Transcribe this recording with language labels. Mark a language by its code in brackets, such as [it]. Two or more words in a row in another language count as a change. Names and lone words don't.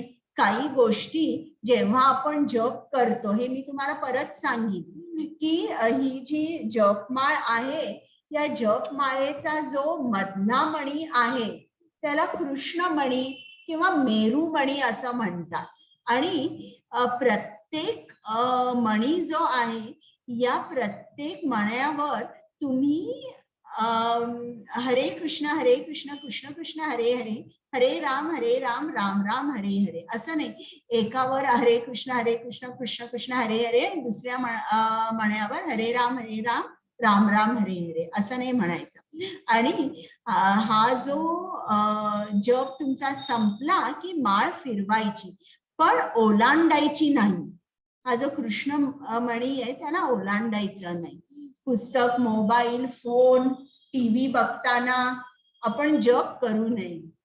[mr] काही गोष्टी जेव्हा आपण जप करतो, हे मी तुम्हाला परत सांगितलं की ही जी जपमाळ आहे, या जपमाळेचा जो मधला मणी आहे त्याला कृष्णमणी किंवा मेरुमणी असं म्हणतात. आणि प्रत्येक मणी जो आहे, या प्रत्येक मण्यावर तुम्ही हरे कृष्ण कृष्ण कृष्ण हरे हरे, हरे राम राम राम हरे हरे असं नाही. एकावर हरे कृष्ण कृष्ण कृष्ण हरे हरे, दुसऱ्या मण्यावर हरे राम राम राम हरे हरे असं नाही म्हणायचं. आणि हा जो जप तुमचा संपला की माळ फिरवायची, पण ओलांडायची नाही. हा जो कृष्ण मणी आहे त्याला ओलांडायचं नाही. पुस्तक, मोबाईल, फोन, टीव्ही बघताना आपण जप करू नये.